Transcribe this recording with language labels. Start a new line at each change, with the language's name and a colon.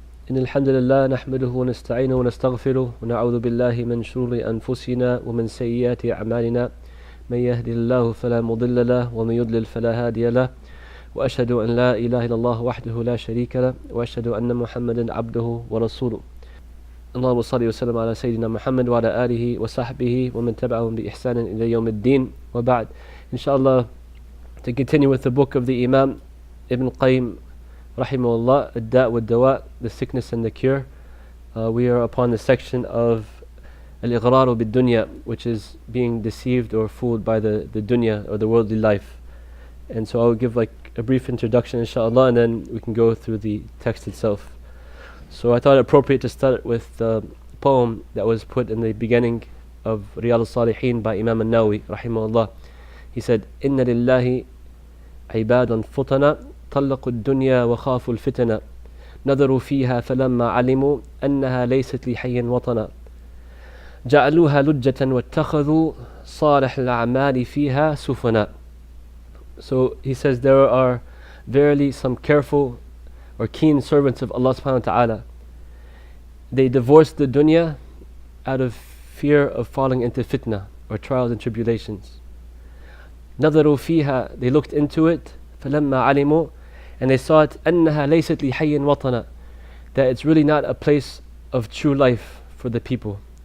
Arabic: إن الحمد لله نحمده ونستعينه ونستغفره ونعوذ بالله من شرور أنفسنا ومن سيئات أعمالنا من يهدي الله فلا مضل له ومن يضلل فلا هادي له وأشهد أن لا إله إلا الله وحده لا شريك له وأشهد أن محمدا عبده ورسوله اللهم صل وسلم على سيدنا محمد وعلى آله وصحبه ومن تبعهم بإحسان إلى يوم الدين وبعد.
English: Inshallah, to continue with the book of the Imam Ibn Qayyim rahimahullah, Ad-Da' wa Dawa, the sickness and the cure. We are upon the section of Al-Ighraru bid-Dunya, which is being deceived or fooled by the dunya or the worldly life. And so I will give like a brief introduction inshallah, and then we can go through the text itself. So I thought it appropriate to start with the poem that was put in the beginning of Riyadh al-Salihin by Imam al-Nawawi rahimahullah. He said,
Arabic: "Inna lillahi ibadan futana طلقوا الدنيا وخافوا الفتنة نظروا فيها فلما علموا أنها ليست لحي وطنا جعلوها لجة واتخذوا صالح الأعمال فيها سفنا."
English: So he says there are verily some careful or keen servants of Allah subhanahu wa ta'ala. They divorced the dunya out of fear of falling into fitna or trials and tribulations.
Arabic: نظروا فيها,
English: they looked into it,
Arabic: فلما علموا,
English: and they saw it,
Arabic: أنها ليست لحي وطنا,
English: that it's really not a place of true life for the people.